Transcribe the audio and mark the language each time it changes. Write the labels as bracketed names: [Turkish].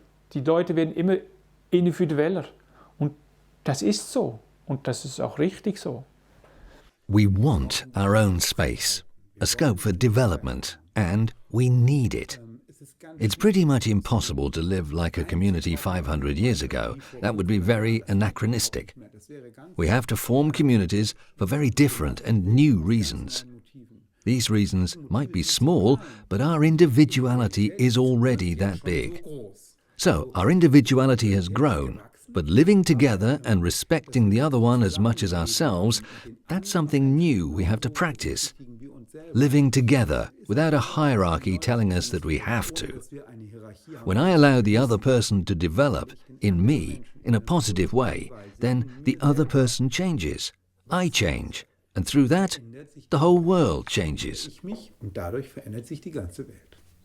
[German] Die Leute werden immer individueller. Und das ist so. Und das ist auch richtig so. [English] We want our own space, a scope for development, and we need it. It's pretty much impossible to live like a community 500 years ago. That would be very anachronistic. We have to form communities for very different and new reasons. These reasons might be small, but our individuality is already that big. So our individuality has grown, but living together and respecting the other one as much as ourselves, that's something new we have to practice. Living together without a hierarchy telling us that we have to. When I allow the other person to develop in me in a positive way, then the other person changes. I change. And through that, the whole world changes. [German] Und dadurch verändert sich die ganze Welt.